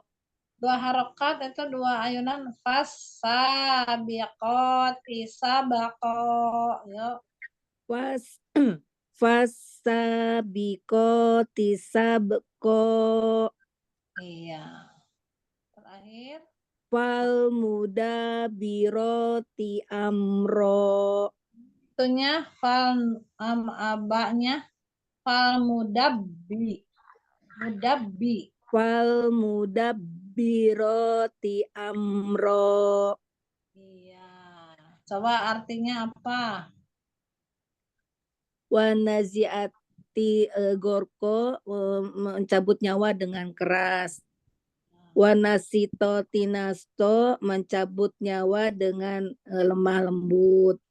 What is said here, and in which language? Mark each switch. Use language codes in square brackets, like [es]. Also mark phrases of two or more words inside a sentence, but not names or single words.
[id] 2 harokat itu 2 ayunan [ar] فالسابقات سبقا. [id] Yuk. [ar] فالسابقات سبقا. [id] Iya. Terakhir [ar] فالمدبرات أمرا. [id] itunya abanya [ar] فالمدبر. فالمدبرات أمرا. [id] Iya. Coba artinya apa? [ar] والنازعات غرقا, [id] mencabut nyawa dengan keras. [ar] والناشطات نشطا, [id] mencabut nyawa dengan lemah lembut.